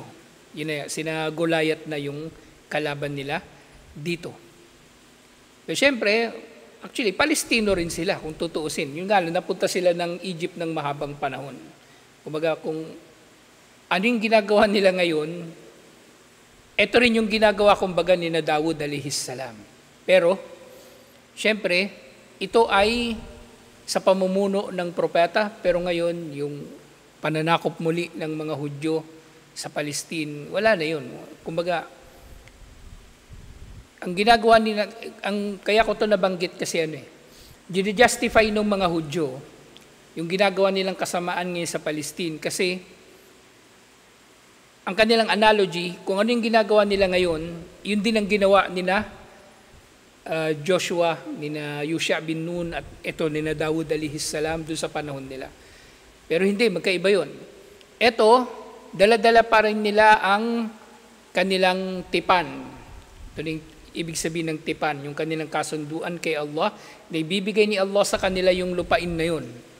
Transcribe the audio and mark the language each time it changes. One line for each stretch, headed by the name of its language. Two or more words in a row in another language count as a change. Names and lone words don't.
Filipino: Yun na, sina Goliath na yung kalaban nila dito. Pero syempre, actually, Palestino rin sila kung tutuusin. Yung nga, napunta sila ng Egypt ng mahabang panahon. Kumbaga, kung ano yung ginagawa nila ngayon, ito rin yung ginagawa kumbaga ni na Dawud
Arabic: عليه السلام.
Filipino: Pero, syempre, ito ay sa pamumuno ng propeta, pero ngayon yung pananakop muli ng mga Hudyo sa Palestine, wala na yun. Kumbaga, ang ginagawa nila, kaya ko ito nabanggit kasi justify ng mga Hudyo yung ginagawa nilang kasamaan ngayon sa Palestine kasi ang kanilang analogy, kung ano yung ginagawa nila ngayon, yun din ang ginawa nila Joshua, nina Yosha bin Nun at ito nina Dawud
Arabic: عليه السلام
Filipino: doon sa panahon nila. Pero hindi, magkaiba yun. Ito, dala-dala pa rin nila ang kanilang tipan. Ito yung ibig sabihin ng tipan, yung kanilang kasunduan kay Allah, na ibibigay ni Allah sa kanila yung lupain na yun.